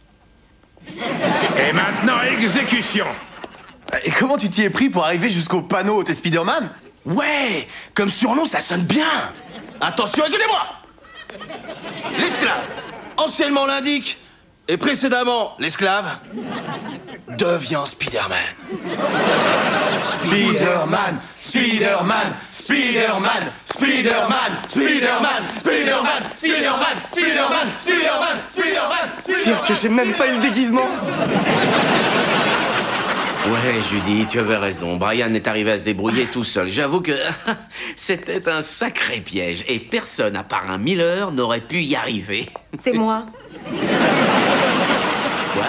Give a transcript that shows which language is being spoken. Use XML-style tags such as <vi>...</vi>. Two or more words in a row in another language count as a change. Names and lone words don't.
<fr>Et maintenant, exécution. Et comment tu t'y es pris pour arriver jusqu'au panneau? T'es Spider-Man? Ouais, comme surnom, ça sonne bien. Attention, écoutez-moi. L'esclave, anciennement l'indique, et précédemment l'esclave, devient Spider-Man. Spider-Man, Spider-Man, Spider-Man, Spider-Man, Spider-Man, Spider-Man, Spider-Man, Spider-Man, Spider-Man, Spider-Man. Dire que j'ai même pas eu le déguisement. Ouais, Judy, tu avais raison. Brian est arrivé à se débrouiller tout seul. J'avoue que c'était un sacré piège. Et personne, à part un Miller, n'aurait pu y arriver. C'est moi. Quoi?</fr>